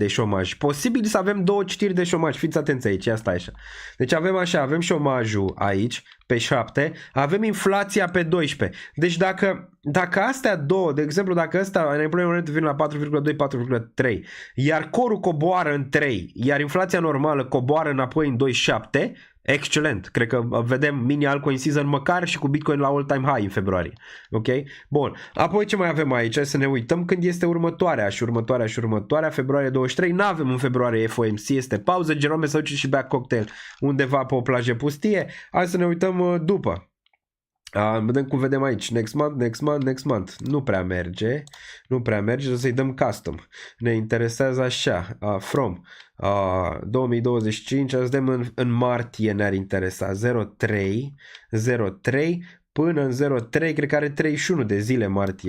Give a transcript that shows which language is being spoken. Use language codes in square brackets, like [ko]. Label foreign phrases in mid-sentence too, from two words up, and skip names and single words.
[ro] șomaj, posibil să avem 2 citiri de șomaj, fiți atenți aici, asta așa, deci avem șomajul aici, pe 7, avem inflația pe 12, deci dacă astea două, de exemplu, dacă ăsta [en] unemployment rate [ro] vine la 4,2, 4,3, iar corul coboară în 3, iar inflația normală coboară înapoi în 2,7, excelent, cred că vedem mini [en] altcoin season [ro] măcar și cu Bitcoin la [en] all-time high [ro] în februarie, ok? Bun, apoi ce mai avem aici? Hai să ne uităm când este următoarea, februarie 23, n-avem în februarie FOMC, este pauză, Jerome se duce și bea cocktail undeva pe o plajă pustie, hai să ne uităm după. Vedem cum vedem aici, [en] next month, [ro] nu prea merge, să-i dăm custom, ne interesează așa, [en] from 2025, [ro] să vedem în martie ne-ar interesa 03, până în 03, cred că are 31 de zile martie.